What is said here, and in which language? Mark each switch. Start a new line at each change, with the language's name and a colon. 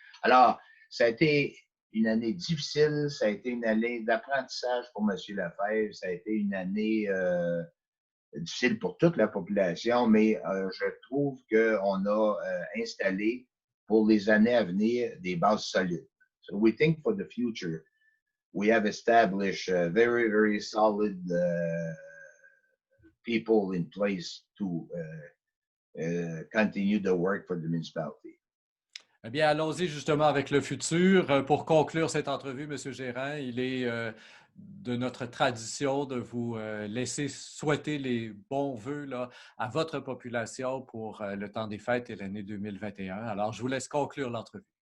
French: Alors, ça a été une année difficile, ça a été une année d'apprentissage pour M. Lefebvre, ça a été une année difficile pour toute la population, mais je trouve qu'on a installé pour les années à venir des bases solides.
English: So we think for the future, we have established very, very solid people in place to continue the work for the municipality.
French: Eh bien, allons-y justement avec le futur. Pour conclure cette entrevue, M. Gérand, il est de notre tradition de vous laisser souhaiter les bons vœux là, à votre population pour le temps des fêtes et l'année 2021. Alors, je vous laisse conclure l'entrevue.